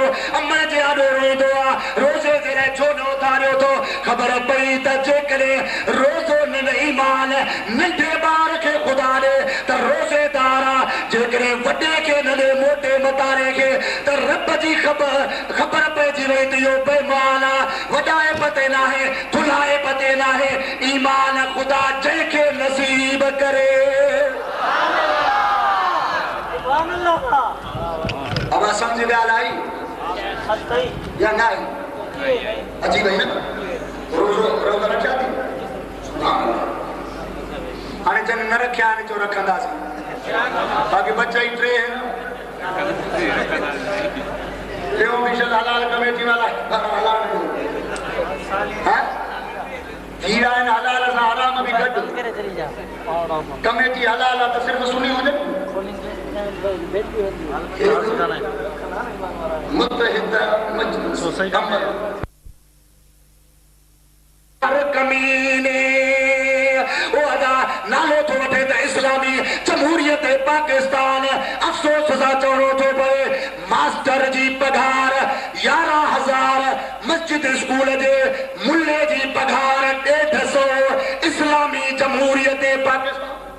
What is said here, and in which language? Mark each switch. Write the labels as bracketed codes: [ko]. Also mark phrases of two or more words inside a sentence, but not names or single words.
[sd] अम्मा जे आॾो रोईंदो आहे रोज़े जे लाइ छो न उथारियो थो ख़बर पई त जेकॾहिं रोज़ो न ईमान नंढे ॿार खे ख़ुदा ॾे त रोज़ेदार आहे जेकॾहिं वॾे खे न ॾे मोटे मतारे खे त रब जी ख़बर पइजी वई त इहो बेईमान आहे वॾाए पते न आहे थुलाए पते न आहे ईमान ख़ुदा जंहिंखे नसीब करे [hi] अब समझ में आई या ना [sd] अजी गई ना रोज़ो रखिया थी हाणे जन न रखिया हाणे जो रखंदासीं बाक़ी बच्चा ही टे हैं हलाल कमेटी वाला हलाल हीरा हलाल सां हराम बि गॾु कमेटी हलाल आहे त सिर्फ़ सुनी हुजे मुतहिद मजलिस कमीने ओ अदा नालो थो वठे त इस्लामी जमहूरियत पाकिस्तान अफ़सोस सां चवणो थो पए मास्टर जी पघार 11,000 मस्जिद स्कूल जे मुल्ले जी पघार 150 इस्लामी जमहूरियत पाकिस्तान